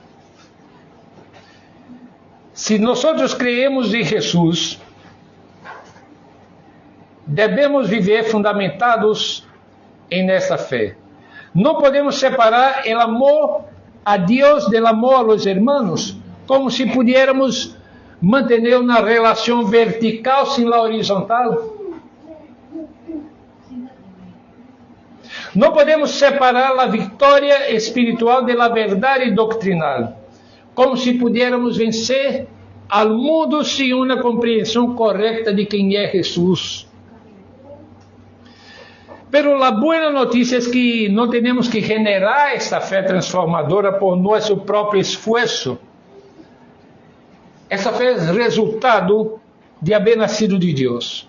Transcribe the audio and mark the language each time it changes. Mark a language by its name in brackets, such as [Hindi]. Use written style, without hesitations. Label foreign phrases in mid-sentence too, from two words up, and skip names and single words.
[Portuguese] Se nós creemos em Jesus, devemos viver fundamentados nessa fé. Não podemos separar o amor a Deus do amor [Spanish] a los hermanos, [Portuguese] como se pudiéramos manter uma relação vertical sem [Spanish] la horizontal. [Portuguese] Não podemos separar a vitória espiritual da verdade doctrinal, como se pudiéramos vencer ao mundo sem uma compreensão correta de quem é Jesus. Pero a boa notícia é que não temos que [Spanish] generar esta [Portuguese] fé transformadora por nosso próprio esforço. Essa fé é resultado de haver nascido de Deus.